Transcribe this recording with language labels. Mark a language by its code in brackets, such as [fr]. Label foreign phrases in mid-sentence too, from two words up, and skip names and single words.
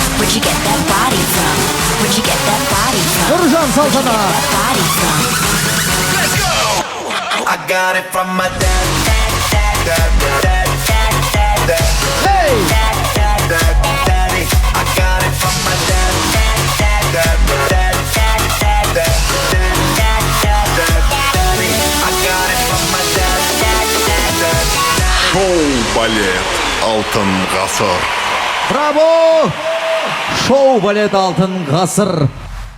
[en] Where'd you get that body from? Where'd you get that body from? Nurcan Saltanat. That body from? I got it from my dad. Hey! Daddy. I got it from my dad. Шоу-балет Алтын ғасыр. Bravo! Шоу балет алтын ғасыр.